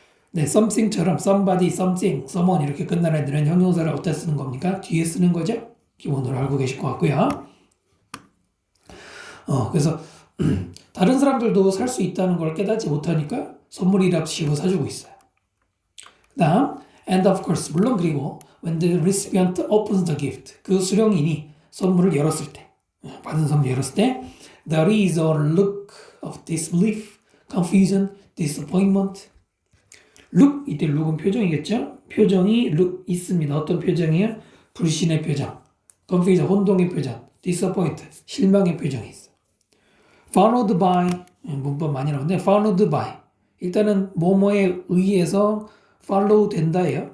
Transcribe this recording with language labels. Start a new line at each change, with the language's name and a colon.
Korean: 네, something처럼 somebody, something, someone 이렇게 끝나는 애들은 형용사를 어디다 쓰는 겁니까? 뒤에 쓰는 거죠? 기본으로 알고 계실 것 같고요. 그래서 다른 사람들도 살 수 있다는 걸 깨닫지 못하니까 선물이랍시고 사주고 있어요.
English: 그 다음 and of course
Korean: 물론
English: 그리고 when the recipient opens the gift
Korean: 그 수령인이 선물을 열었을 때
English: 받은 선물 열었을 때 there is a look of disbelief, confusion, disappointment look
Korean: 이때 look은 표정이겠죠? 표정이 look 있습니다. 어떤 표정이에요? 불신의 표정, confusion 혼동의 표정, disappoint 실망의 표정이 있어요. followed by 문법 많이 나오는데 followed by 일단은 뭐뭐에 의해서 follow 된다예요.